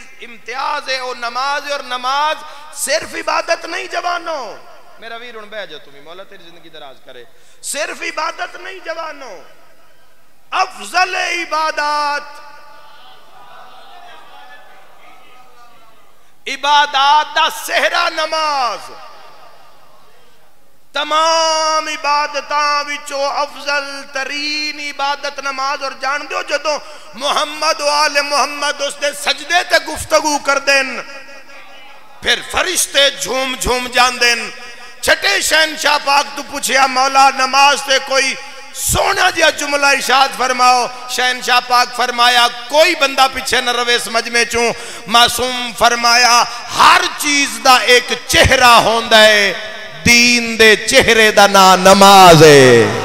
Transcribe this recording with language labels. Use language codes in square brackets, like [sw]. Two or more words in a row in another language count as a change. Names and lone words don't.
[ur] امتیاز ہے وہ نماز ہے، اور نماز صرف عبادت نہیں جوانوں، [pa] میرا ویر ان بہ جا تمہیں، مولا تیری زندگی دراز کرے، صرف عبادت نہیں جوانوں، افضل عبادات، عبادات دا سہرا نماز، تمام عبادتاں وچوں افضل ترین عبادت نماز۔ اور جان دیو جدوں محمد و آل محمد اس دے سجدے تے گفتگو کر دین، پھر فرشتے جھوم جھوم جان دین۔ چھٹے شہنشاہ پاک تو پوچھیا مولا نماز تے کوئی سونا جیا جملہ ارشاد فرماؤ، شہنشاہ پاک فرمایا کوئی بندہ پیچھے نہ روے اس مجمع چوں، معصوم فرمایا ہر چیز دا ایک چہرہ ہوندا ہے، دین دے چہرے دا نام نماز ہے۔